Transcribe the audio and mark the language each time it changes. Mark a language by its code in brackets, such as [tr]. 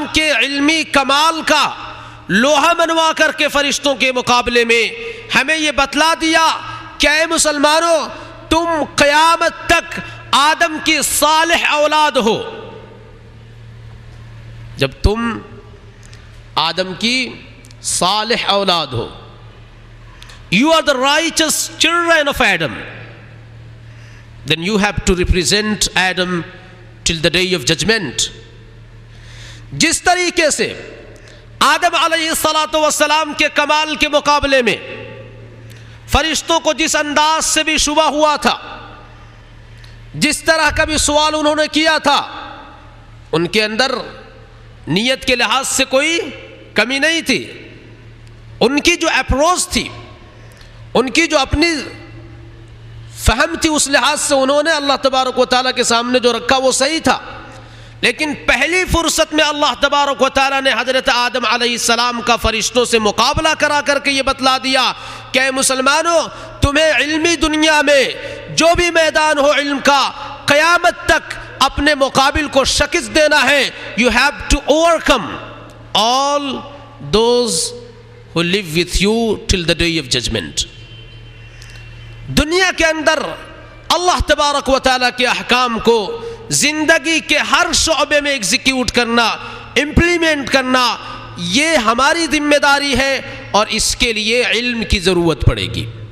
[ur] کے علمی کمال کا لوہا منوا کر کے فرشتوں کے مقابلے میں ہمیں یہ بتلا دیا کہ اے مسلمانوں، تم قیامت تک آدم کی صالح اولاد ہو. جب تم آدم کی صالح اولاد ہو، [en] you are the righteous children of Adam, then you have to represent Adam till the day of judgment. [ur] جس طریقے سے آدم علیہ السلام کے کمال کے مقابلے میں فرشتوں کو جس انداز سے بھی شبہ ہوا تھا، جس طرح کا بھی سوال انہوں نے کیا تھا، ان کے اندر نیت کے لحاظ سے کوئی کمی نہیں تھی. ان کی جو اپروچ تھی، ان کی جو اپنی فہم تھی، اس لحاظ سے انہوں نے اللہ تبارک و تعالیٰ کے سامنے جو رکھا وہ صحیح تھا. لیکن پہلی فرصت میں اللہ تبارک و تعالیٰ نے حضرت آدم علیہ السلام کا فرشتوں سے مقابلہ کرا کر کے یہ بتلا دیا کہ اے مسلمانوں، تمہیں علمی دنیا میں جو بھی میدان ہو علم کا، قیامت تک اپنے مقابل کو شکست دینا ہے. [en] You have to overcome all those who live with you till the day of judgment. [ur] دنیا کے اندر اللہ تبارک و تعالیٰ کے احکام کو زندگی کے ہر شعبے میں ایگزیکیوٹ کرنا، امپلیمنٹ کرنا، یہ ہماری ذمہ داری ہے، اور اس کے لیے علم کی ضرورت پڑے گی.